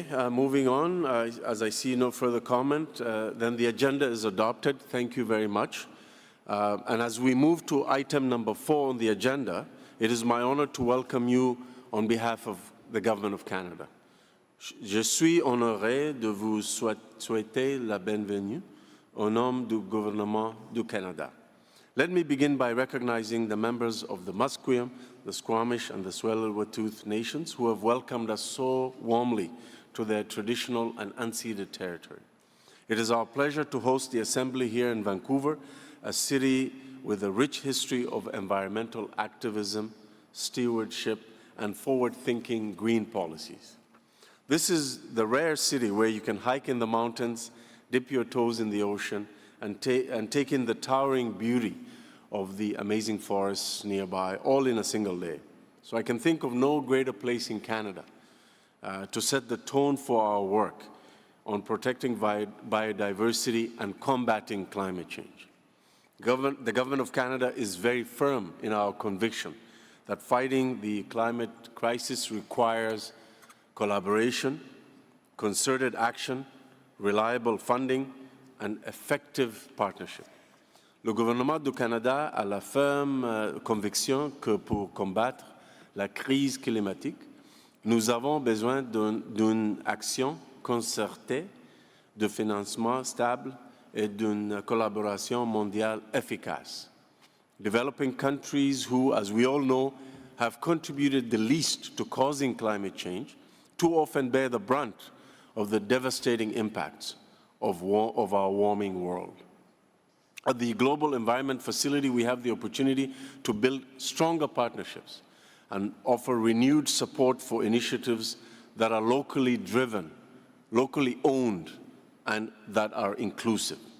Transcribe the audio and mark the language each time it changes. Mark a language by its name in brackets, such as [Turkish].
[English] Moving on, as I see no further comment, then the agenda is adopted. Thank you very much. And as we move to item number 4 on the agenda, it is my honor to welcome you on behalf of the Government of Canada. [French] Je suis honoré de vous souhaiter la bienvenue au nom du gouvernement du Canada. [English] Let me begin by recognizing the members of the Musqueam, the Squamish, and the Tsleil-Waututh nations who have welcomed us so warmly to their traditional and unceded territory. It is our pleasure to host the Assembly here in Vancouver, a city with a rich history of environmental activism, stewardship, and forward-thinking green policies. This is the rare city where you can hike in the mountains, dip your toes in the ocean, and take in the towering beauty of the amazing forests nearby, all in a single day. So I can think of no greater place in Canada to set the tone for our work on protecting biodiversity and combating climate change. The Government of Canada is very firm in our conviction that fighting the climate crisis requires collaboration, concerted action, reliable funding, and effective partnership. [French] Le gouvernement du Canada a la ferme conviction que pour combattre la crise climatique, nous avons besoin d'une action concertée, de financement stable et d'une collaboration mondiale efficace. [English] Developing countries who, as we all know, have contributed the least to causing climate change, too often bear the brunt of the devastating impacts of our warming world. At the Global Environment Facility, we have the opportunity to build stronger partnerships and offer renewed support for initiatives that are locally driven, locally owned, and that are inclusive.